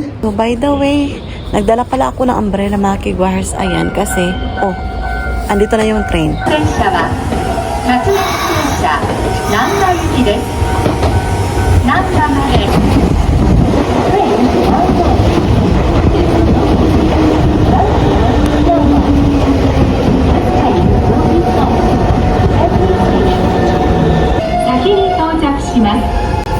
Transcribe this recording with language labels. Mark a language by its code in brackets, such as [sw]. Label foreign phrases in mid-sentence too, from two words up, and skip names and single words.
[en] So, by the way, [tl] nagdala pala ako ng umbrella mga kigwars. Ayan, kasi, andito na yung train. [ja] 電車は各駅停車難波行きです。難波まで。先に到着します。